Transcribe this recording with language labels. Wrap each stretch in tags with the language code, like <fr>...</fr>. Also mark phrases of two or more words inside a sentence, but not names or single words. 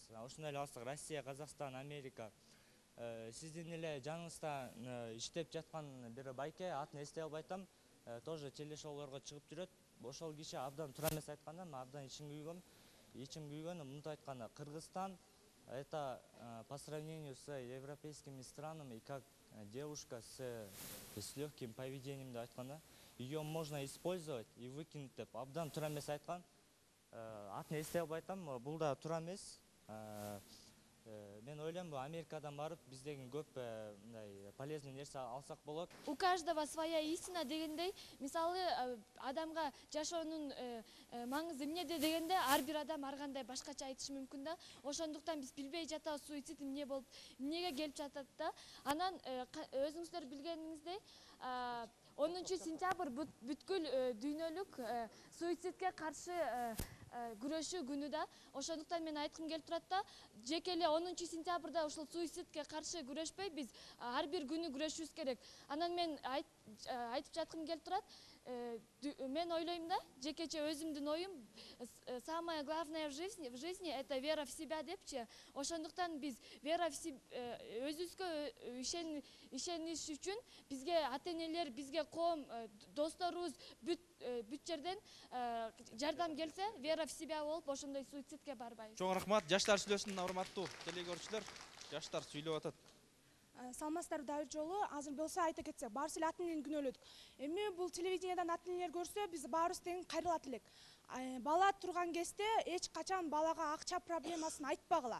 <ky>Ошондой эле алсак Россия, Казакстан, Америка. Сиздин эле жаныңызда иштеп жаткан бир байке, атын эстей албай атам, тоже телешоулорго чыгып жүрөт. Ошол киши абдан туура эмес айтканда, мен абдан ичим күйгөн, мынтип айтканда, Кыргызстан</ky> <ru>это по сравнению с европейскими странами, как девушка с легким поведением</ru> <ky>деп айтканда,</ky> <ru>ее можно использовать и выкинуть</ru> <ky>деп абдан туура эмес айткан. Атын эстей албай атам, бул да туура эмес. Мен ойлойм, Америкадан барып бизден көп мындай полезный нерсе алсак болот.</ky> <ru>У каждого своя истина</ru> <ky>дегендей, мисалы адамга жашоонун маңызы эмнеде дегенде, ар бир адам ар кандай башкача айтышы мүмкүн да. Ошондуктан биз билбей жатабыз суицид эмне болуп, эмнеге келип жатат да. Анан өзүңүздөр билгениңиздей 10 сентябрь бүткүл дүйнөлүк суицидке каршы күрөшүү күнү да. Ошондуктан мен айткым келип турат да, жеке эле 10 сентябрда ушул суицидке каршы күрөшпөй, биз ар бир күнү күрөшүбүз керек. Анан мен айтып жаткым келип турат, мен ойлойм да, жекече өзүмдүн оюм,</ky> <ru>самое главное в жизни это вера в себя депчи.</ru> <ky>Ошондуктан биз</ky> <ru>вера в себя,</ru> <ky>өзүбүзгө ишениш үчүн бизге ата-энелер, бизге коом, досторубуз бүт жерден жардам келсе,</ky> <ru>вера в себя</ru> <ky>болуп, ошондой суицидке барбайбыз. Чоң рахмат. Жаштар сүйлөсүн, урматтуу телекөрүүчүлөр. Жаштар сүйлөп атат. Саламатсыздарбы, дагы жолу азыр болсо айта кетсек, баарыбыз эле ата-энени күнөөлөдүк. Эми бул телевидениядан ата-энелер көрсө, биз баарыбыз тең кайрылат элек. Бала турган кезде эч качан балага акча проблемасын айтпагыла.</ky>